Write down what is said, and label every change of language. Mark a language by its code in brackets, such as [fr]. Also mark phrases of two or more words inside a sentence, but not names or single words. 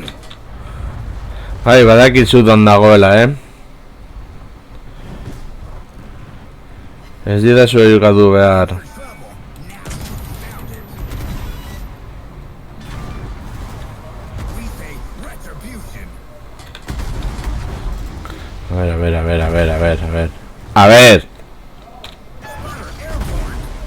[eu] Bai, badakit zutan dagoela, Ez dira zu edukatu behar. [en] For trouble? Now you found it. We say retribution. [es] A ver. A ver! [en] Spotter airborne.